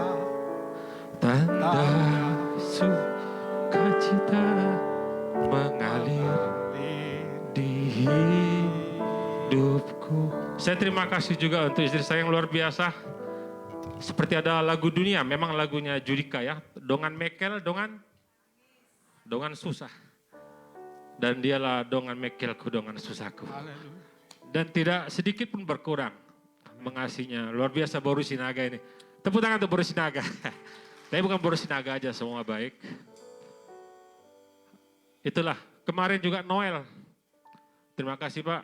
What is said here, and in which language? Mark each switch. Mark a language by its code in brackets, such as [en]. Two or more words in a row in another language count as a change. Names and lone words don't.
[id] Tanda sukacita mengalir di hidupku. Saya terima kasih juga untuk istri saya yang luar biasa. Seperti ada lagu dunia, memang lagunya Judika ya. [bbc] Dongan mekel, dongan susah. [id] Dan dialah [bbc] dongan mekelku, dongan susahku. [id] Dan tidak sedikit pun berkurang mengasihinya. Luar biasa Boru Sinaga ini. Tepuk tangan untuk Boru Sinaga. Tapi bukan Boru Sinaga aja, semua baik. Itulah, kemarin juga Noel. Terima kasih Pak.